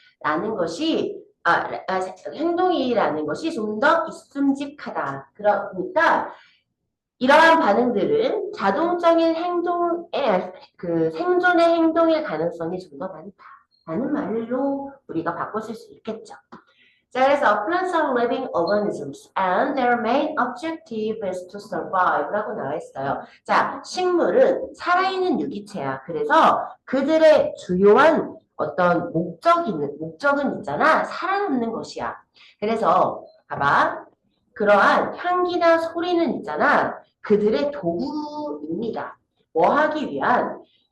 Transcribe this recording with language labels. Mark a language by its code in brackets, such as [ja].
[ko] 라는 것이, 행동이라는 것이 좀 더 있음직하다. 그러니까, 이러한 반응들은 자동적인 행동의, 생존의 행동일 가능성이 좀 더 많다. 라는 말로 우리가 바꿔줄 수 있겠죠. 자, 그래서 [en] plants are living organisms and their main objective is to survive [ko] 라고 나와 있어요. 자, 식물은 살아있는 유기체야. 그래서 그들의 주요한 어떤 목적은 있잖아. 살아남는 것이야. 그래서 봐봐. 그러한 향기나 소리는 있잖아. 그들의 도구입니다. 뭐 하기 위한?